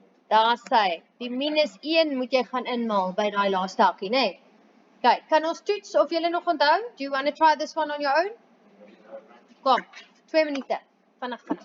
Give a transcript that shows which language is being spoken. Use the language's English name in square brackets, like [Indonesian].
[Afrikaans] Daar sê, die minus 1 moet jy gaan inmaal by daai laaste hakkie, nee. Okay, kan ons toets of julle nog onthou? [English] Do you want to try this one on your own? [Afrikaans] Kom, 2 minute. Vinnig.